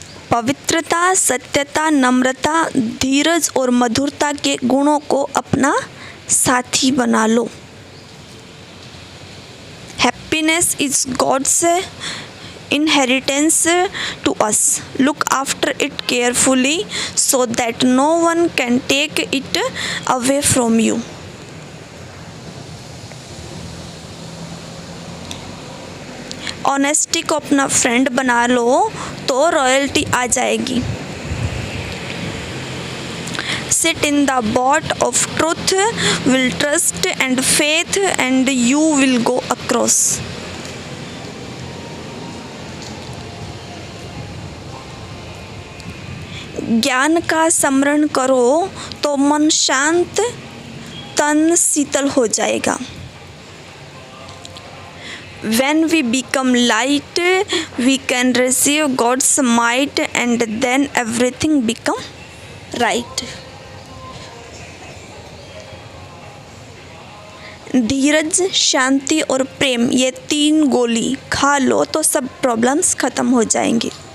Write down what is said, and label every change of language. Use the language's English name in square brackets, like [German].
[Hindi] पवित्रता, सत्यता, नम्रता, धीरज और मधुरता के गुणों को अपना साथी बना लो। [English] Happiness is God's inheritance to us. Look after it carefully so that no one can take it away from you. [Hindi] Honesty को अपना फ्रेंड बना लो तो रॉयल्टी आ जाएगी। [English] Sit in the boat of truth, will trust and faith and you will go across. [Hindi] ज्ञान का स्मरण करो तो मन शांत, तन शीतल हो जाएगा। [English] When we become light, we can receive God's might and then everything become right. [Hindi] धीरज, शांति और प्रेम, ये 3 गोली खा लो तो सब प्रॉब्लम्स खत्म हो जाएंगी।